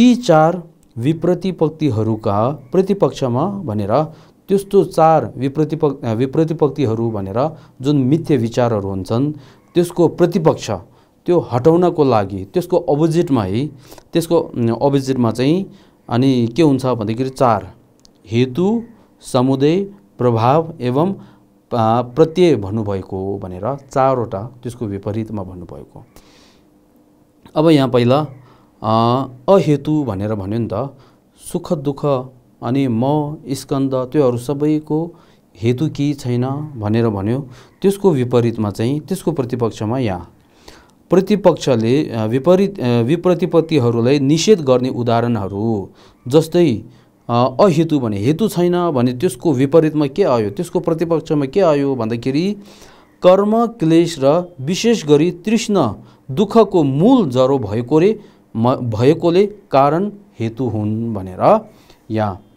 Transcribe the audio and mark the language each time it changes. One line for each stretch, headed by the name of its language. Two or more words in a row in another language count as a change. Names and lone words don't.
Nepali: चार विप्रतिपत्तिहरूका प्रतिपक्षमा भनेर त्यस्तो चार विप्रतिपत्तिहरू भनेर जुन मिथ्या विचारहरू हुन्छन् त्यसको प्रतिपक्ष त्यो हटाउनको लागि त्यसको अपोजिटमा है, त्यसको अपोजिटमा चाहिँ अनि के हुन्छ भन्दाखेरि चार हेतु, समुदय, प्रभाव एवं प्रत्यय भन्नुभएको भनेर चारवटा त्यसको विपरीतमा भन्नुभएको। अब यहाँ पहिला अहेतु भनेर भन्यो नि त, सुख दुःख अनि म स्कन्द त्योहरू सबैको हेतु केही छैन भनेर भन्यो। त्यसको विपरीतमा चाहिँ त्यसको प्रतिपक्षमा यहाँ प्रतिपक्षले विप्रतिपत्तिहरूलाई निषेध गर्ने उदाहरणहरू जस्तै अहेतु भने हेतु छैन भने त्यसको विपरीतमा के आयो, त्यसको प्रतिपक्षमा के आयो भन्दाखेरि कर्म क्लेश र विशेष गरी तृष्णा दुःखको मूल जरो भएकोले कारण हेतु हुन् भनेर यहाँ